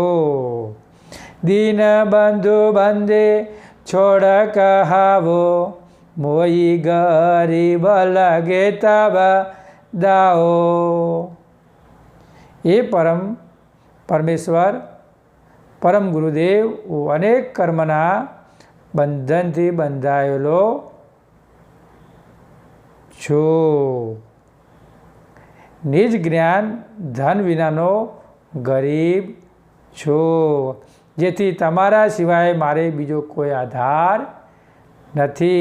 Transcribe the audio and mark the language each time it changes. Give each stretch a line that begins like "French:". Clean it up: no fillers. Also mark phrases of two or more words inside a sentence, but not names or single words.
Hindi: दीन बंधु बंदे छोड़ कहावो, मोई गरीब लगे तब दाओ। ये परमेश्वर परम गुरुदेव अनेक कर्मना
Gujarati: બંધનથી બંધાયેલો છું. નિજ જ્ઞાન ધન વિનાનો ગરીબ છું, જેથી તમારા સિવાય મારે બીજો કોઈ આધાર નથી.